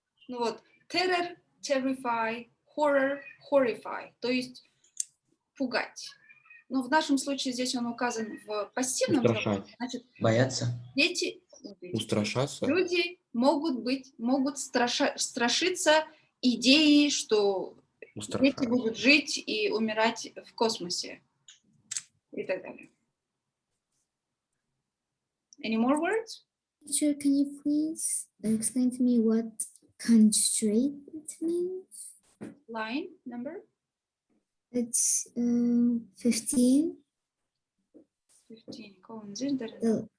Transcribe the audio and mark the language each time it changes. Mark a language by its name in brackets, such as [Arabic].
[English] Ну вот, terror, terrify, horror, horrify. [Russian] То есть пугать. Но в нашем случае здесь он указан в пассивном. Устрашать. Значит, Бояться. дети, Устрашаться. люди могут страшиться идеей, что дети будут жить и умирать в космосе и так далее. [English] Any more words? Teacher, can you please explain to me what constraint means? Line number It's 15, 15. Colin, is there?